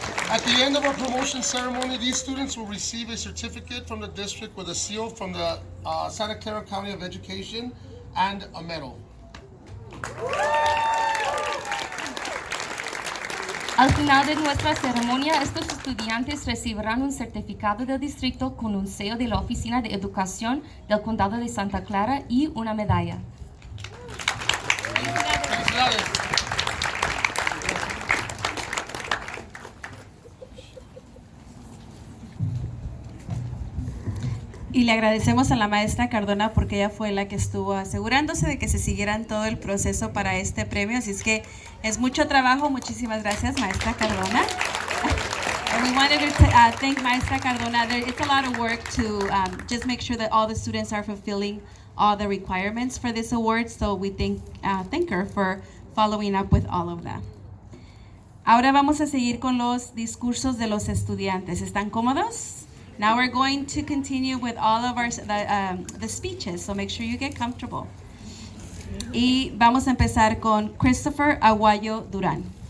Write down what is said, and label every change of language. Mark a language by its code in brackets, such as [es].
[en] At the end of our promotion ceremony, these students will receive a certificate from the district with a seal from the Santa Clara County of Education and a medal. [es] Al final de nuestra ceremonia, estos estudiantes recibirán un certificado del distrito con un sello de la Oficina de Educación del Condado de Santa Clara y una medalla. Felicidades. Y le agradecemos a la maestra Cardona porque ella fue la que estuvo asegurándose de que se siguieran todo el proceso para este premio. Así es que es mucho trabajo. Muchísimas gracias, maestra Cardona. [en] And we wanted to thank Maestra Cardona. It's a lot of work to just make sure that all the students are fulfilling all the requirements for this award. So we thank her for following up with all of that. [es] Ahora vamos a seguir con los discursos de los estudiantes. ¿Están cómodos? [en] Now we're going to continue with all of the speeches, so make sure you get comfortable. [es] Y vamos a empezar con Christopher Aguayo Durán.